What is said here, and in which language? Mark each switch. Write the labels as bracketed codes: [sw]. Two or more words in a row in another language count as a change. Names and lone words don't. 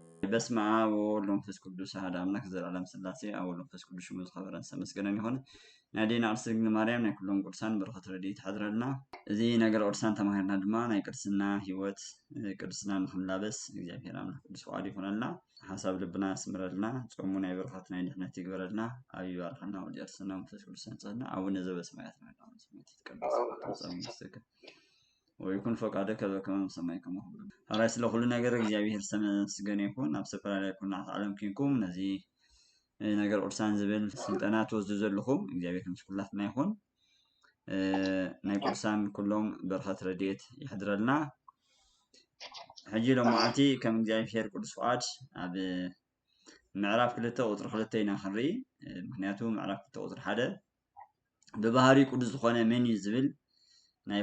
[gez] በስመ አብ ወወልድ ወመንፈስ ቅዱስ አሐዱ አምላክ [ti] ዘላለም ሥላሴ አብ ወወልድ ወመንፈስ ቅዱስ ሽሙ ዝኸበረን ዝተመስገነን ይኹን። ናይ ዴና ቅድስት ድንግል ማርያም ናይ ኩሎም ቅዱሳን በረኸት ረድኤት ይሓድረልና። እዚ ነገር ቅዱሳን ተማሂርና ድማ ናይ ቅድስና ሂወት ቅድስና ንክንላበስ እግዚአብሔር አምላክ ቅዱስ ፈቃዱ ይኹነልና። ሓሳብ ልብና ያስምረልና። ጾሙ ናይ በረኸት ናይ ድሕነት ይግበረልና። ኣብ ይባርከልና ወልድ የርስና መንፈስ ቅዱስ ያንጽሐና። [gez] አቡነ ዘበሰማያት ወይኩን ፈቃድከ በከመ በሰማይ ከማሁ [ti] አራይ [am] ስለ ሁሉ ነገር እግዚአብሔር ተመስገነ ይሁን። [ti] ኣብ ዝተፈላለዩ ኩናት ዓለም ኮይንኩም ነዚ ነገር ቅዱሳን ዝብል ስልጠና ትወስዱ ዘለኹም እግዚአብሔር ምስኩላትና ይሁን። ናይ ቅዱሳን ኩሎም በረኸት ረድኤት ይሕድረልና። ሕጂ ሎማዓንቲ ከም እግዚአብሔር ቅዱስ ፈቃድ ኣብ ምዕራፍ 2 ቁጥሪ 2 ኢና ክንርኢ። ምክንያቱ ምዕራፍ 2 ቁጥሪ 1 ብባህሪ ቅዱስ ዝኾነ መን እዩ ዝብል ናይ